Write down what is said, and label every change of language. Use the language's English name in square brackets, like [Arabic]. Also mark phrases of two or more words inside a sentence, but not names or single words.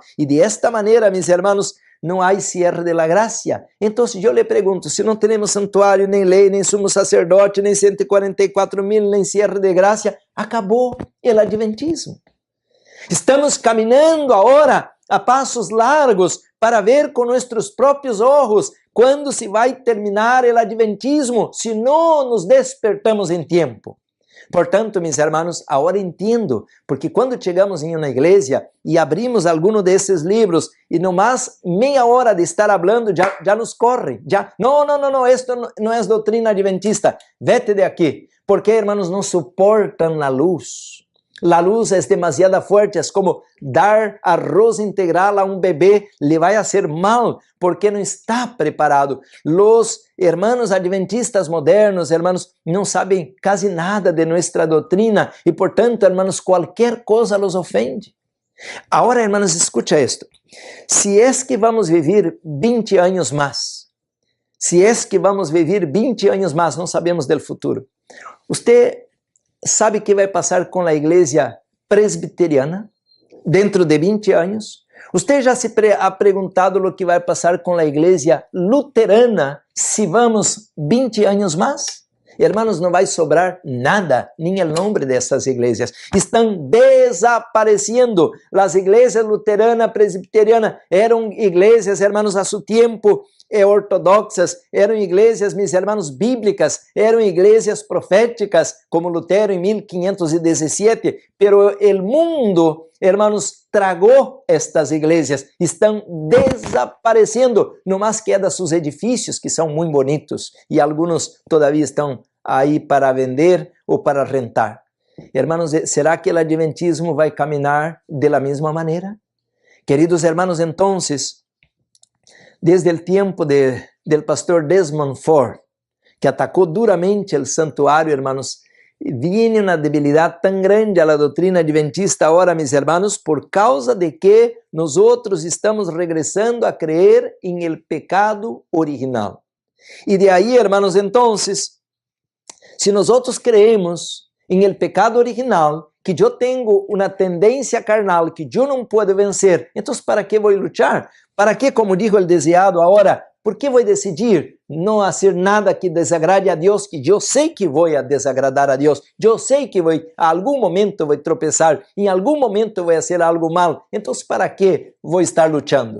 [Spanish] E de esta maneira, mis hermanos, [Portuguese] não há [Spanish] cierre de la gracia. [Portuguese] Então, eu lhe pergunto, se não temos santuário, nem lei, nem sumo sacerdote, nem 144.000, nem cierre de graça, acabou o adventismo. Estamos caminhando agora a passos largos para ver com nossos próprios olhos quando se vai terminar o adventismo, se não nos despertamos em tempo. Portanto, [Spanish] mis hermanos, [Portuguese] agora entendo, porque quando chegamos em uma igreja e abrimos algum desses livros e no mais meia hora de estar falando já nos corre, não, isto não é doutrina adventista, [Spanish] vete de aqui, [Portuguese] porque, hermanos, não suportam a luz. [Spanish] La luz es demasiado fuerte, es como dar arroz integral a un bebé, le va a hacer mal porque no está preparado. Los hermanos adventistas modernos, hermanos, no saben casi nada de nuestra doctrina y por tanto, hermanos, cualquier cosa los ofende. Ahora, hermanos, escucha esto. Si es que vamos a vivir 20 años más, si es que vamos a vivir 20 años más, no sabemos del futuro. Usted sabe qué va a pasar con la iglesia presbiteriana dentro de 20 años? Usted já se ha preguntado lo que [Portuguese] vai passar com a igreja luterana se vamos 20 anos mais? Hermanos, não vai sobrar nada, nem o nome dessas igrejas. Estão desaparecendo. As igrejas luterana, presbiteriana eram igrejas, hermanos, a seu tempo, ortodoxas, eram igrejas, [Spanish] mis hermanos, [Portuguese] bíblicas, eram igrejas proféticas, como Lutero em 1517, pero o mundo, hermanos, tragou estas igrejas, estão desaparecendo, no mais queda seus edifícios, que são muito bonitos, e alguns todavia estão aí para vender ou para rentar. Hermanos, será que o adventismo vai caminhar [Spanish] de la [Portuguese] mesma maneira? [Spanish] Queridos hermanos, entonces, [Portuguese] desde o tempo del pastor Desmond Ford, que atacou duramente o santuário, hermanos, viene uma debilidade tão grande a la doutrina adventista [Spanish] ahora, mis hermanos, [Portuguese] por causa de que nós estamos regressando a creer em el pecado original. E de aí, [Spanish] hermanos, entonces, [Portuguese] se nós [Spanish] creemos em el pecado original, [Portuguese] que eu tenho uma tendência carnal que eu não posso vencer, então para que vou lutar? Para que, como dijo o desejado agora, por que vou decidir não fazer nada que desagrade a Deus, que eu sei que vou desagradar a Deus, eu sei que vou, a algum momento vou tropeçar, em algum momento vou fazer algo mal, então para que vou estar lutando?